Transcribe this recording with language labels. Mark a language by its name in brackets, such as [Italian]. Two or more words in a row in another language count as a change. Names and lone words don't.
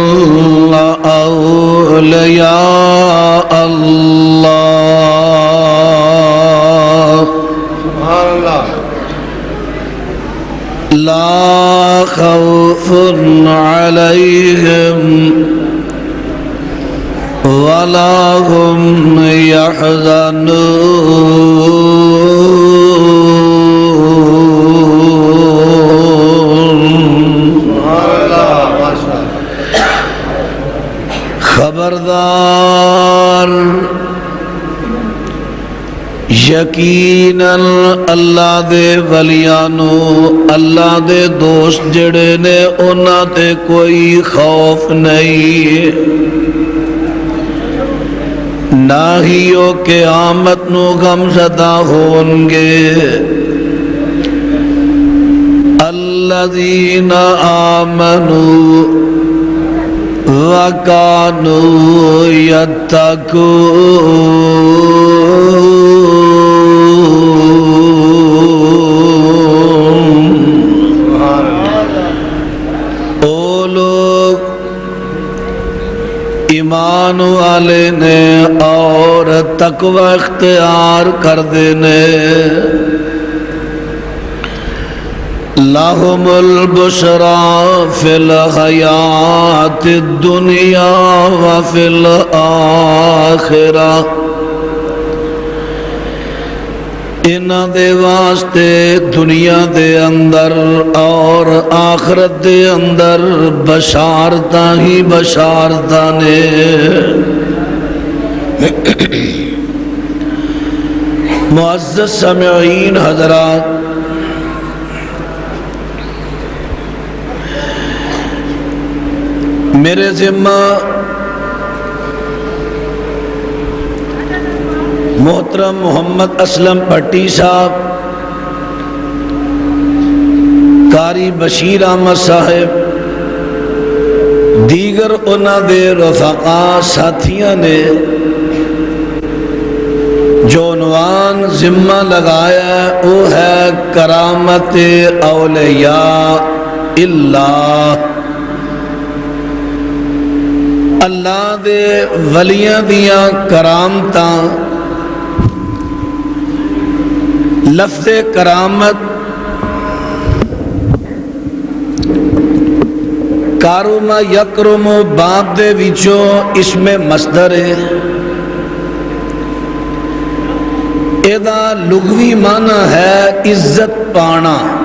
[Arabic] أولياء الله لا خوف عليهم ولا هم يحزنون۔ [Punjabi] خبردار یقیناً اللہ دے ولیانو، اللہ دے دوست جڑے نے انہاں تے کوئی خوف نہیں، نہ ہی وہ قیامت نو غم زدہ ہون گے۔ [Arabic] الذین آمنوا وَكَانُوا يَتَّقُونَ۔ [Punjabi] او لوگ ایمان والے نے اور تقوی اختیار کر دینے، [Arabic] لَهُمُ الْبُشْرَى فِي الْحَيَاةِ الدُّنْيَا وَفِي الْآخِرَةِ۔ [Punjabi] انہاں دے واسطے دنیا دے اندر اور آخرت دے اندر بشارتاں ہی بشارتاں نے۔ معزز سامعین حضرات، میرے ذمہ محترم محمد اسلم بھٹی صاحب قاری بشیر احمد صاحب دیگر انہاں دے رفقا ساتھیاں نے جو عنوان ذمہ لگایا ہے وہ ہے کرامت اولیاء اللہ، اللہ دے ولیاں دیاں کرامتاں۔ لفظ کرامت [Arabic] کارم یکرم [Punjabi] باب دے وچوں اس میں مصدر ہے، ایدہ لغوی معنی ہے عزت پانا۔